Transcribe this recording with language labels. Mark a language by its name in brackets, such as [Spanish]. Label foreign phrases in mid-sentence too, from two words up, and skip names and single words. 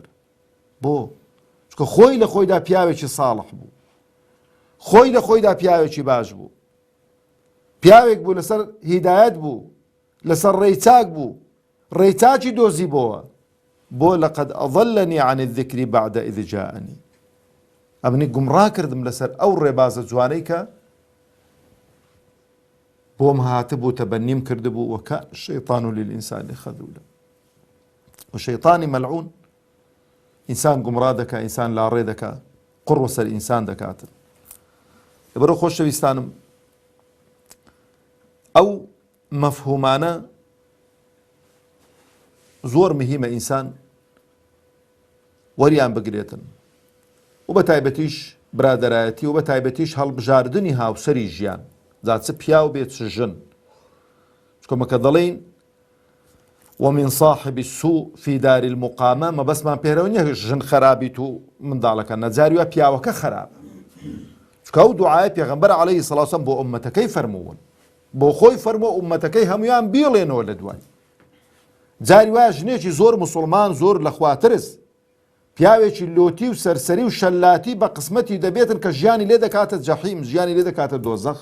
[Central Kurdish] بۆ؟ چکە خۆی لە خۆیدا پیاوێکی ساڵح بوو، خۆی لە خۆیدا پیاوێکی باش بوو، پیاوێک بوو لەسەر هیدایەت بوو، لەسەر ڕێیچاک بوو، ڕێیچاکی دۆزی بۆوە. بۆ [Arabic] لەقەد ئەضەلەنی عن الذکری بعد ئذ جاءنی، [Central Kurdish] ئەمنی گومڕا کردم لەسەر ئەو ڕێبازە جوانەی کە بۆم هاتبوو تەبەنیم کردبوو. [Arabic] وەکان الشەیطان للئینسانی خەذوولە، [Central Kurdish] و شەیطانی مەلعون ئینسان گومڕا دەکا، ئینسان لاڕێ دەکا، قڕ وەسەر ئینسان دەکاتن. لەبەرەوە خۆشەویستانم، ئەو مەفهومانە زۆر مهمە ئینسان وەریان بگرێتن، و بە تایبەتیش برادەرایەتی، و بە تایبەتیش هەڵبژاردننی هاوسەری ژیان، جا چ پیا و بێت چ ژن. چکۆمەکە دەڵێن [Arabic] ومن صاحب السوء في دار المقامة، [Central Kurdish] مەبەستمان پێرەوە نییە ژن خەرابیت و منداڵەکە، نەجاریوە پیاوەکە خەرابە. چکە ئەو دوعای پێغەمبەر [Arabic] عەلەیهی سەڵات وسەلام [Central Kurdish] بۆ ئوممەتەکەی فەرموون، بۆ خۆی فەرمووە ئوممەتەکەی هەمویان بیڵێنەوە لە دوای. جاری وایە ژنێکی زۆر موسڵمان، زۆر لەخواترس، پیاوێکی لۆتی و سەرسەری و شەلاتی بە قسمەتی دەبێتن کە ژیانی لێ دەکاتە جەحیم، ژیانی لێ دەکاتە دۆزەخ.